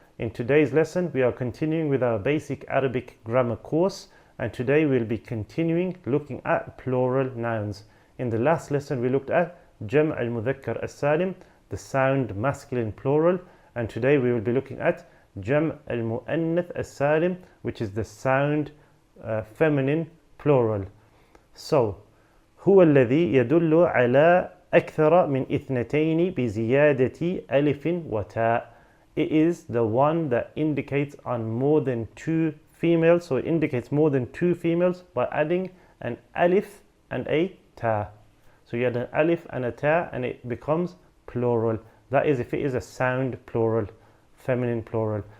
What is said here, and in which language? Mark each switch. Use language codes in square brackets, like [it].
[en] In today's lesson, we are continuing with our basic Arabic grammar course, and today we'll be continuing looking at plural nouns. In the last lesson, we looked at Jam' al-Mudhakkar as-Salim, the sound masculine plural, and today we will be looking at Jam' al-Mu'annath as-Salim, which is the sound feminine plural. [ar] So, هو الذي يدل على أكثر من اثنتين بزيادة ألف وتاء. [en] It is the one that indicates on more than two females, so it indicates more than two females by adding an alif and a ta. So you add an alif and a ta and it becomes plural. That is if it is a sound plural, feminine plural.